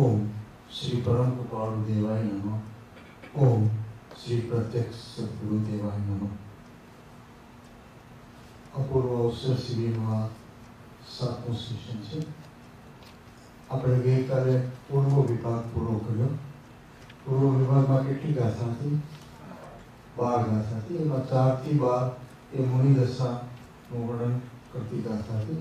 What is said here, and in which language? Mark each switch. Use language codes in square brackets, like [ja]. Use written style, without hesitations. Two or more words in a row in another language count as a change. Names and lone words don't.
[sa] ओम श्री परम कृपालु देवाय नमः। ओम श्री प्रत्यक्ष सद्गुरु देवाय नमः। [gu] અપૂર્વ અવસર શિબિરમા 7મું સેશન છે। આપણે ગઈકાલે પૂર્વ વિભાગ પૂરો કર્યો। પૂર્વ વિભાગમાં કેટલી ગાથા હતી? 12 ગાથા હતી। એમાં 4 થી 12 એ મુનિદશાનું વર્ણન કરતી ગાથા હતી।